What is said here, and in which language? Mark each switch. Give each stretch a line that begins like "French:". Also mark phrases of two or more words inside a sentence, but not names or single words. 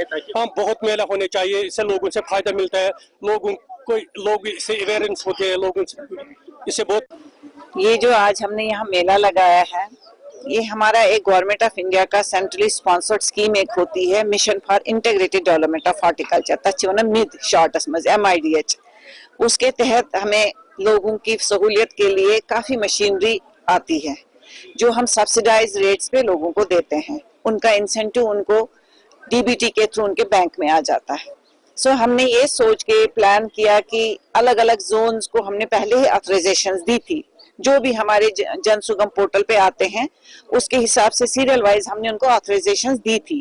Urdu: ہاں بہت میلہ ہونے چاہیے، اس سے لوگوں سے فائدہ ملتا ہے، لوگ اس سے اویئرنس ہوتے ہیں، لوگوں سے اس سے بہت. یہ جو آج ہم نے یہاں میلہ لگایا ہے یہ ہمارا ایک گورنمنٹ آف انڈیا کا
English: centrally sponsored scheme
Urdu: ایک ہوتی ہے، مشن فار انٹیگریٹڈ ڈیولپمنٹ آف ہارٹیکلچر،
Kashmiri: تچ ونان MID شارٹس مز MIDH.
Urdu: اس کے تحت ہمیں لوگوں کی سہولیت کے لیے کافی مشینری آتی ہے جو ہم
English: subsidised rates
Urdu: پہ لوگوں کو دیتے ہیں. ان کا انسینٹیو ان کو DBT کے تھرو ان کے بینک میں آ جاتا ہے. سو ہم نے یہ سوچ کے پلان کیا کہ الگ الگ زونز کو ہم نے پہلے ہی آتھرائزیشنز دی تھی، جو بھی ہمارے جن سگم پورٹل پہ آتے ہیں اس کے حساب سے
English: serial wise
Urdu: ہم نے ان کو آتھرائزیشنز دی تھی.